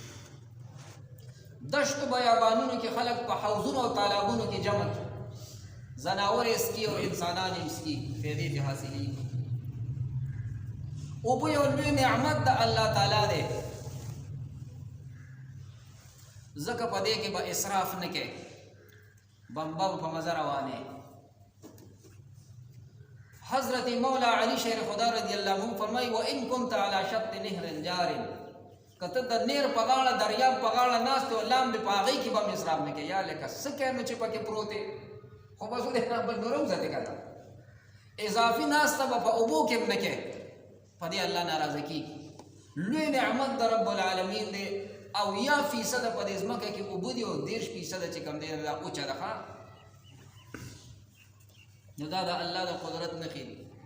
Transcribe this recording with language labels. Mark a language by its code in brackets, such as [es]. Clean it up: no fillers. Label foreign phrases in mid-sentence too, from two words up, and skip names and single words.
[ps] دشتو بیابانونو کې خلک په حوضونو او تالابونو کې جمع کړي ځناور یې څکي او انسانان یې څکي فایدې پې حاصلېږي. اوبه یو لوی نعمت د [ar] الله تعالی [ps] دی ځکه په دې کې به اسراف نه کوي بمبه په مزه روانې. حضرت مولا علی شیر خدا [ar] رضی اللہ عنہ [ps] فرمائی [ar] وَإِن كُنْتَ عَلَى شَطِّ نِهْرٍ جَارٍ [ps] کته د نیر په غاړه دریاب په غاړه ناست او لام به په هغې کې به هم اسراف نه کوي. یا لکه څه کوې نو چې پکې پروت دی خو بس ودې بل نور هم زده که اضافي ناسته به په اوبو کې هم نه کوي. په دې الله ناراضه کېږي. لوی نعمت د [ar] رب العالمین [ps] دی. 80% په دې ځمکه کې اوبه دي او 30% چې کوم دی دا اوچه ده ښه نو دا د الله د قدرت نښې دي.